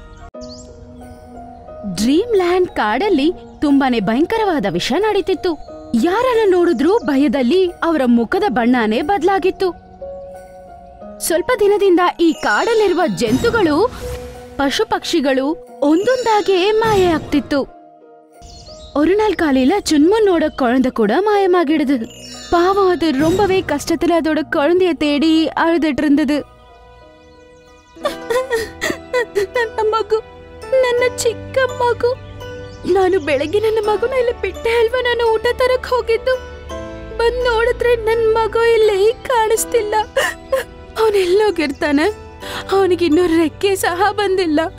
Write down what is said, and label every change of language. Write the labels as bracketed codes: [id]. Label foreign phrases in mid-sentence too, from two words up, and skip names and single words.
[kn] ಡ್ರೀಮ್ ಲ್ಯಾಂಡ್ ಕಾಡಲ್ಲಿ ತುಂಬಾನೇ ಭಯಂಕರವಾದ ವಿಷಯ ನಡೀತಿತ್ತು. ಯಾರನ್ನ ನೋಡಿದ್ರೂ ಭಯದಲ್ಲಿ ಅವರ ಮುಖದ ಬಣ್ಣನೇ ಬದಲಾಗಿತ್ತು. ಸ್ವಲ್ಪ ದಿನದಿಂದ ಈ ಕಾಡಲ್ಲಿರುವ ಜಂತುಗಳು, ಪಶು ಪಕ್ಷಿಗಳು ಒಂದೊಂದಾಗೆ ಮಾಯ ಆಗ್ತಿತ್ತು. [ta] ஒரு நாள் காலையில சுன்முன்னோட குழந்தை கூட மாயமாகிடுது. பாவம், அது ரொம்பவே கஷ்டத்துல அதோட குழந்தைய தேடி அழுதுட்டு இருந்தது. [kn] ನನ್ನ ಮಗು, ನನ್ನ ಚಿಕ್ಕ ಮಗು. ನಾನು ಬೆಳಗ್ಗೆ ನನ್ನ ಮಗುನ ಇಲ್ಲಿ ಬಿಟ್ಟೆ ಅಲ್ವಾ ನಾನು ಊಟ ತರಕ್ ಹೋಗಿದ್ದು. ಬಂದ್ ನೋಡಿದ್ರೆ ನನ್ ಮಗು ಇಲ್ಲಿ ಕಾಣಿಸ್ತಿಲ್ಲ. ಅವನೆಲ್ಲೋಗಿರ್ತಾನೆ? ಅವನಿಗಿನ್ನೂ ರೆಕ್ಕೆ ಸಹ ಬಂದಿಲ್ಲ.